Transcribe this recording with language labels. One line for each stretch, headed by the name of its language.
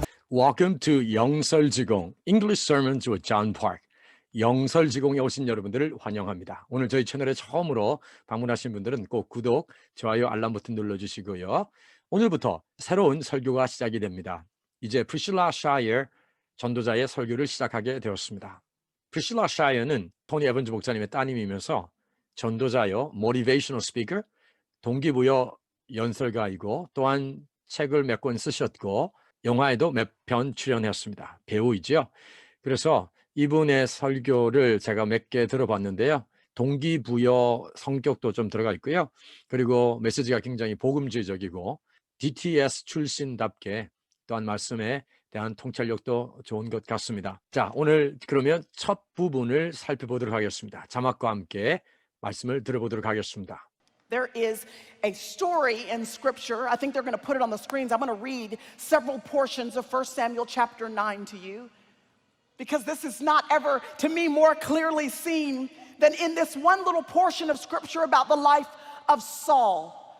English: Welcome to 영설지공 English Sermons with John Park.
Korean: 영설지공에 오신 여러분들을 환영합니다. 오늘 저희 채널에 처음으로 방문하신 분들은 꼭 구독, 좋아요, 알람 버튼 눌러주시고요. 오늘부터 새로운 설교가 시작이 됩니다. 이제 프리실라 샤이어 전도자의 설교를 시작하게 되었습니다. 프리실라 샤이어는 토니 에번즈 목사님의 따님이면서 전도자요, motivational speaker, 동기부여 연설가이고 또한 책을 몇 권 쓰셨고 영화에도 몇 편 출연했습니다. 배우이죠. 그래서 이분의 설교를 제가 몇 개 들어봤는데요. 동기부여 성격도 좀 들어가 있고요. 그리고 메시지가 굉장히 복음주의적이고 DTS 출신답게 또한 말씀에 대한 통찰력도 좋은 것 같습니다. 자, 오늘 그러면 첫 부분을 살펴보도록 하겠습니다. 자막과 함께 말씀을 들어보도록 하겠습니다.
English: There is a story in Scripture. I think they're going to put it on the screens. I'm going to read several portions of 1 Samuel chapter 9 to you, because this is not ever, to me, more clearly seen than in this one little portion of Scripture about the life of Saul.